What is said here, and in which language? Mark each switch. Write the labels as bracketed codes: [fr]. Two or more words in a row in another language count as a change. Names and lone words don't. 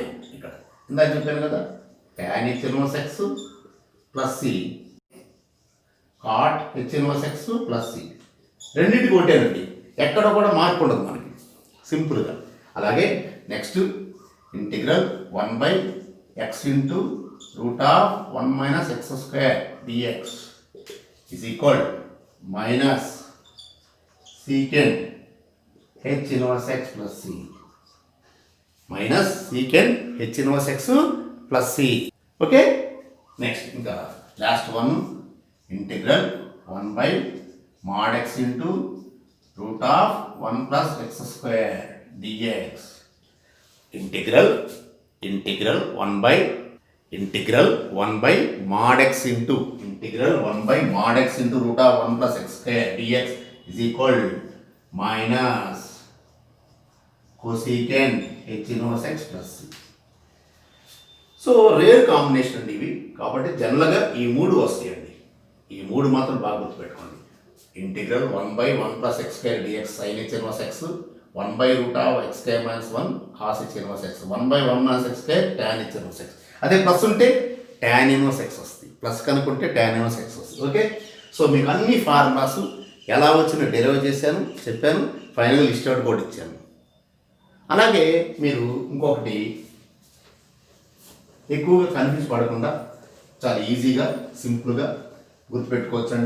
[te] ఇక్కడ ఇందాక చెప్పాను కదా, [en] tan h inverse x plus c, cot h inverse x plus c, [te] రెండింటికి ఒకటేనండి. ఎక్కడ కూడా మార్పు ఉండదు మనకి, సింపుల్గా. అలాగే [en] next integral [te] 1/x × √1 - x² dx [en] is equal minus secant h inverse x plus c, [te] minus secant h inverse x plus c. ఓకే, నెక్స్ట్ ఇంకా [en] last one, [te] ఇంటిగ్రల్ 1/mod x × √1 + x² dx. [en] ఇంటిగ్రల్ 1/mod x × √1 + x² dx is equal minus cosecant h inverse x plus c. [te] సో [en] rare combination [te] అండి ఇవి. కాబట్టి జనరల్గా ఈ మూడు వస్తాయండి. ఈ మూడు మాత్రం బాగా గుర్తుపెట్టుకోండి. [en] ఇంటిగ్రల్ 1/1 + x² dx sin h inverse x, 1/√x² - 1 cos h inverse x, 1/1 - x² tan h inverse x. [te] అదే ప్లస్ ఉంటే [en] tan inverse x [te] వస్తుంది, ప్లస్ కనుక్కుంటే [en] tan inverse x [te] వస్తుంది. ఓకే, సో మీకు అన్ని ఫార్ములాస్ ఎలా వచ్చినా డెరైవ్ చేశాను, చెప్పాను, [en] final list out [te] కూడా ఇచ్చాను. అలాగే మీరు ఇంకొకటి ఎక్కువగా కన్ఫ్యూజ్ పడకుండా చాలా ఈజీగా సింపుల్గా గుర్తుపెట్టుకోవచ్చండి.